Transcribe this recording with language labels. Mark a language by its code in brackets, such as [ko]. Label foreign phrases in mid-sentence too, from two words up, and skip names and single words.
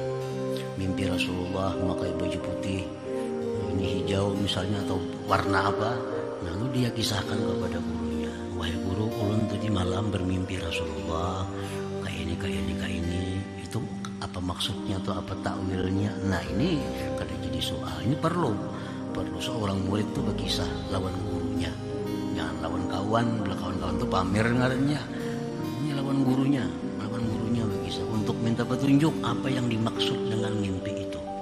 [id] Mimpi Rasulullah memakai baju putih, ini hijau misalnya, atau warna apa, lalu dia kisahkan kepada gurunya, wahai guru, ulun tadi malam bermimpi Rasulullah kayak ini, itu apa maksudnya atau apa takwilnya. [bjn] Nah ini kada jadi soal, ini perlu seorang murid itu berkisah lawan gurunya, jangan lawan kawan. Bila kawan-kawan itu pamer ngarannya, ini lawan gurunya berkisah untuk minta petunjuk apa yang dimaksud dengan mimpi itu.